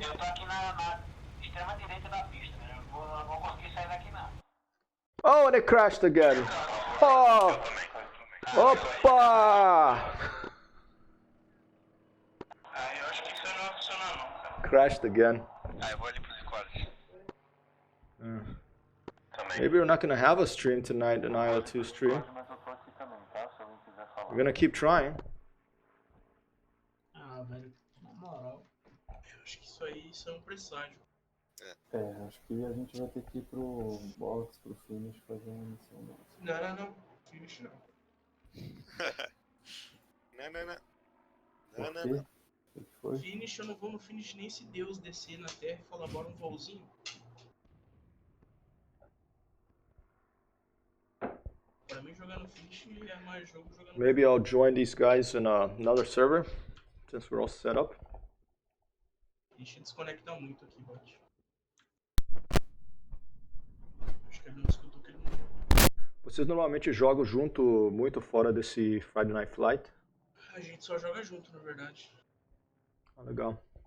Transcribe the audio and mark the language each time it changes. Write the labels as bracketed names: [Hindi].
[Portuguese] Eu tô aqui na extrema direita da pista, né? Eu não vou conseguir sair daqui não. [English] Oh, and it crashed again. Oh! Opa! [Portuguese] Aí eu acho que isso não vai funcionar não, cara. [English] Crashed again. [Portuguese] Ah, eu vou ali pros squads. Também. [English] Maybe we're not gonna have a stream tonight, an IO2 stream. We're gonna keep trying. [Portuguese] Ah, velho, na moral. Eu acho que isso aí é um presságio. Acho que a gente vai ter que ir pro box, pro finish, fazer uma missão nossa. Não. Finish não. Não. Por Não. quê? O que foi? Finish eu não vou no finish nem se Deus descer na terra e falar bora um voozinho. Pra mim jogar no finish é mais jogo jogando. [English] Maybe I'll join these guys in another server, since we're all set up. [Portuguese] A gente desconecta muito aqui, bot. Acho que ele não escutou que ele não. Vocês normalmente jogam junto muito fora desse Friday Night Flight? A gente só joga junto, na verdade. Ah, legal.